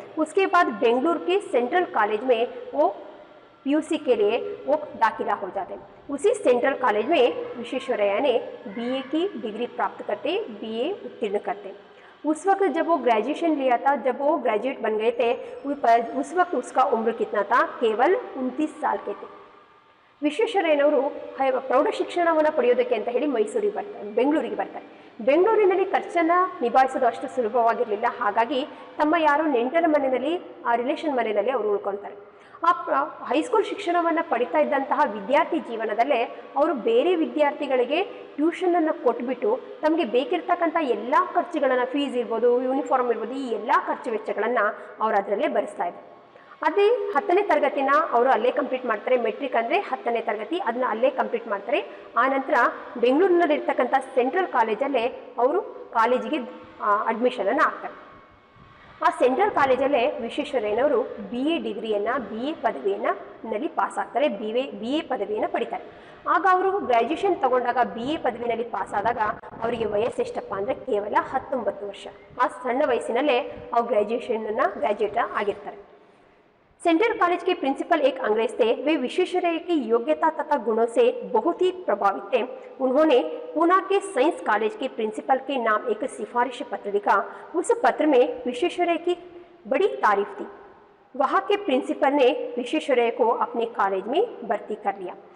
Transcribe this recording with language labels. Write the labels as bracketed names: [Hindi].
[Hindi] उसके बाद बेंगलुरु के सेंट्रल कॉलेज में वो पीयूसी के लिए वो दाखिला हो जाते। उसी सेंट्रल कॉलेज में विश्वेश्वरैया ने बीए की डिग्री प्राप्त करते, बीए उत्तीर्ण करते। उस वक्त जब वो ग्रेजुएशन लिया था, जब वो ग्रेजुएट बन गए थे, उस वक्त उसका उम्र कितना था? केवल 29 साल के थे। [Kannada] ವಿಶ್ವೇಶ್ವರಯ್ಯನವರು ಪ್ರೌಢ ಶಿಕ್ಷಣವನ್ನು ಪಡೆಯೋದಕ್ಕೆ ಅಂತ ಹೇಳಿ ಮೈಸೂರಿಗೆ ಬರ್ತಾರೆ, ಬೆಂಗಳೂರಿಗೆ ಬರ್ತಾರೆ. ಬೆಂಗಳೂರಿನಲ್ಲಿ ಖರ್ಚನ್ನು ನಿಭಾಯಿಸೋದು ಅಷ್ಟು ಸುಲಭವಾಗಿರಲಿಲ್ಲ. ಹಾಗಾಗಿ ತಮ್ಮ ಯಾರೋ ನೆಂಟರ ಮನೆಯಲ್ಲಿ, ಆ ರಿಲೇಷನ್ ಮನೆಯಲ್ಲಿ ಅವರು ಉಳ್ಕೊಳ್ತಾರೆ. ಆ ಹೈಸ್ಕೂಲ್ ಶಿಕ್ಷಣವನ್ನು ಪಡಿತಾ ಇದ್ದಂತಹ ವಿದ್ಯಾರ್ಥಿ ಜೀವನದಲ್ಲೇ ಅವರು ಬೇರೆ ವಿದ್ಯಾರ್ಥಿಗಳಿಗೆ ಟ್ಯೂಷನನ್ನು ಕೊಟ್ಬಿಟ್ಟು ತಮಗೆ ಬೇಕಿರ್ತಕ್ಕಂಥ ಎಲ್ಲ ಖರ್ಚುಗಳನ್ನು, ಫೀಸ್ ಇರ್ಬೋದು, ಯೂನಿಫಾರ್ಮ್ ಇರ್ಬೋದು, ಈ ಎಲ್ಲ ಖರ್ಚು ವೆಚ್ಚಗಳನ್ನು ಅವರು ಅದರಲ್ಲೇ ಭರಿಸ್ತಾ ಇದ್ದಾರೆ. ಅದೇ 10ನೇ ತರಗತಿನ ಅವರು ಅಲ್ಲೇ ಕಂಪ್ಲೀಟ್ ಮಾಡ್ತಾರೆ. ಮೆಟ್ರಿಕ್ ಅಂದರೆ 10ನೇ ತರಗತಿ, ಅದನ್ನ ಅಲ್ಲೇ ಕಂಪ್ಲೀಟ್ ಮಾಡ್ತಾರೆ. ಆನಂತರ ಬೆಂಗಳೂರಿನಲ್ಲಿರ್ತಕ್ಕಂಥ ಸೆಂಟ್ರಲ್ ಕಾಲೇಜಲ್ಲೇ ಅವರು ಕಾಲೇಜಿಗೆ ಅಡ್ಮಿಷನನ್ನು ಆಗ್ತಾರೆ. ಆ ಸೆಂಟ್ರಲ್ ಕಾಲೇಜಲ್ಲೇ ವಿಶ್ವೇಶ್ವರಯ್ಯನವರು BA ಡಿಗ್ರಿಯನ್ನು, BA ಪದವಿಯಲ್ಲಿ ಪಾಸ್ ಆಗ್ತಾರೆ, BA ಪದವಿಯನ್ನು ಪಡಿತಾರೆ. ಆಗ ಅವರು ಗ್ರ್ಯಾಜುಯೇಷನ್ ತಗೊಂಡಾಗ BA ಪದವಿನಲ್ಲಿ ಪಾಸ್ ಆದಾಗ ಅವರಿಗೆ ವಯಸ್ಸೆಷ್ಟಪ್ಪ ಅಂದರೆ ಕೇವಲ 19 ವರ್ಷ. ಆ ಸಣ್ಣ ವಯಸ್ಸಿನಲ್ಲೇ ಅವ್ರು ಗ್ರ್ಯಾಜುಯೇಟ್ ಆಗಿರ್ತಾರೆ. [Hindi] सेंट्रल कॉलेज के प्रिंसिपल एक अंग्रेज थे. वे विश्वेश्वरैया की योग्यता तथा गुणों से बहुत ही प्रभावित थे. उन्होंने पूना के साइंस कॉलेज के प्रिंसिपल के नाम एक सिफारिश पत्र लिखा. उस पत्र में विश्वेश्वरैया की बड़ी तारीफ थी. वहाँ के प्रिंसिपल ने विश्वेश्वरैया को अपने कॉलेज में भर्ती कर लिया.